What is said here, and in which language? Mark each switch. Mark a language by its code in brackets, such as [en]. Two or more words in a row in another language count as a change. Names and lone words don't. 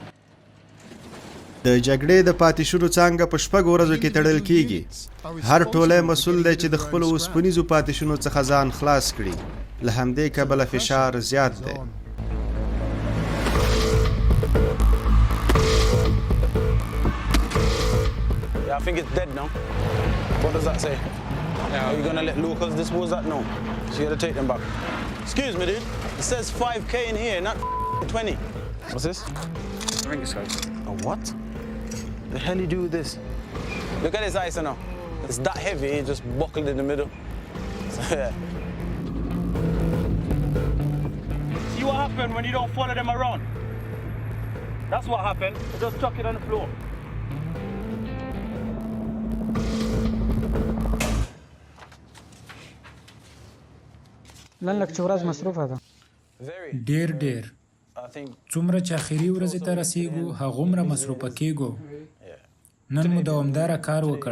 [ps] د جګړې د پاتې شونو څانګه په 6 ورځو کې تړل کیږي. هر ټوله مسؤل دی چې د خپل اوسپنیزو پاتې شونو څخه ځان خلاص کړي. له همدې کبله فشار زیات دی. [en] Yeah, I think it's dead now. What does that say? Are you gonna let locals dispose that? No. So you gotta take them back. Excuse me, dude. It says 5K in here, not 20. What's this? Ring scope. A what? The hell you do with this? Look at this ice now. It's that heavy, it just buckled in the middle. So, yeah. See what happened when you don't follow them around? That's what happened. They just chuck it on the floor. [ps] نن لږ چې ورځ مصروفه ده. ډېر څومره چې اخري ورځې ته رسیږو هغومره مصروفه کیږو. نن مو دوامداره کار وکړ.